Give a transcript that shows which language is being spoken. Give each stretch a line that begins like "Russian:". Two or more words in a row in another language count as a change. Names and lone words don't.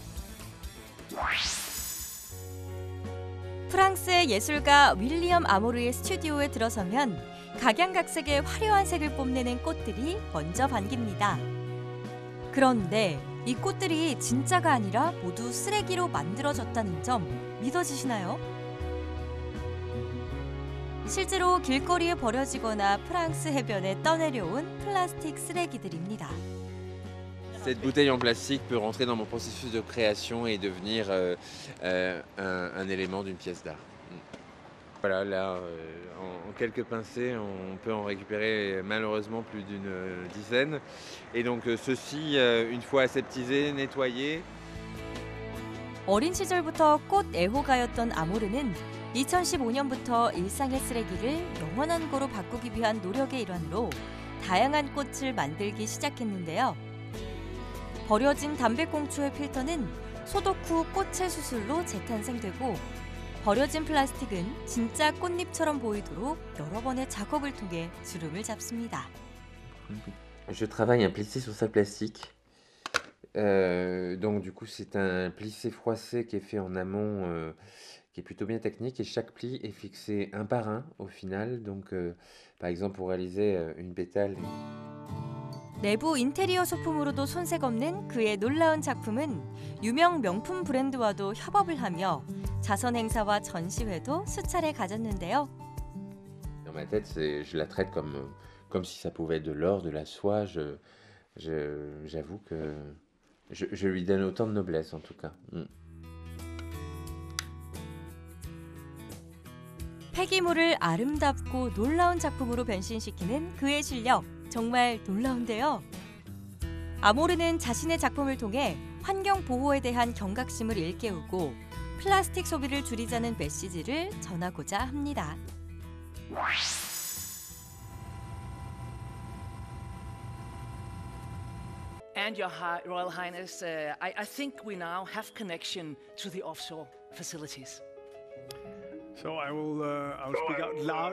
Korean: 프랑스의 예술가 윌리엄 아모르의 스튜디오에 들어서면 각양각색의 화려한 색을 뽐내는 꽃들이 먼저 반깁니다. 그런데 이 꽃들이 진짜가 아니라 모두 쓰레기로 만들어졌다는 점 믿어지시나요? 실제로 길거리에 버려지거나 프랑스 해변에 떠내려온 플라스틱 쓰레기들입니다.
French: Cette bouteille en plastique peut rentrer dans mon processus de création et devenir un élément d'une pièce d'art. Voilà, là, en quelques pincées, on peut en récupérer malheureusement plus d'une dizaine. Et donc ceci, une fois aseptisé, nettoyé.
Korean: 어린 시절부터 꽃 애호가였던 아모르는 2015년부터 일상의 쓰레기를 영원한 거로 바꾸기 위한 노력의 일환으로 다양한 꽃을 만들기 시작했는데요. 버려진 담배꽁초의 필터는 소독 후 꽃의 수술로 재탄생되고 버려진 플라스틱은 진짜 꽃잎처럼 보이도록 여러 번의 작업을 통해 주름을 잡습니다.
French: Je travaille un plissé sur sac plastique. Donc du coup c'est un plissé froissé qui est fait en amont, qui est plutôt bien technique et chaque pli est fixé un par un au final. Donc par exemple pour réaliser une pétale.
Korean: 내부 인테리어 소품으로도 손색 없는 그의 놀라운 작품은 유명 명품 브랜드와도 협업을 하며 자선 행사와 전시회도 수차례 가졌는데요.
French: Dans ma tête, je la traite comme si ça pouvait être de l'or, de la soie. J'avoue que je lui donne autant de noblesse en tout cas.
Korean: 폐기물을 아름답고 놀라운 작품으로 변신시키는 그의 실력 정말 놀라운데요. 아모르는 자신의 작품을 통해 환경 보호에 대한 경각심을 일깨우고 플라스틱 소비를 줄이자는 메시지를 전하고자 합니다.
English: And Your Royal Highness, I think we now have connection to the offshore facilities. So I'll speak out loud.